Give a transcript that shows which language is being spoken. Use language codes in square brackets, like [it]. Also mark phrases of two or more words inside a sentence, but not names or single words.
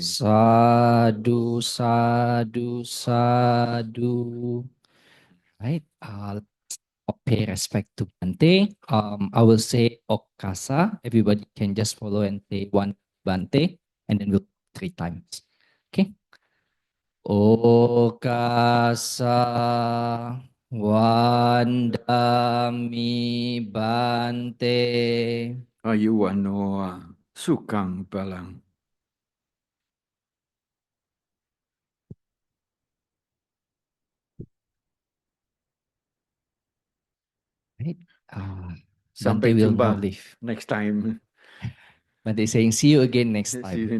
[pi] Sadhu, sadhu, sadhu. [en] Right. Pay respect to Bhante. I will say Okasa. Everybody can just follow and say one Bhante, and then we'll 3 times. [pi] Okay. Okasa Wandami Bhante. Ayuwanoa sukang balang. [en] Right. [ms] Sampai [en] Bhante will [ms] jumpa [en] now leave. next time. Bhante is saying, see you again next time.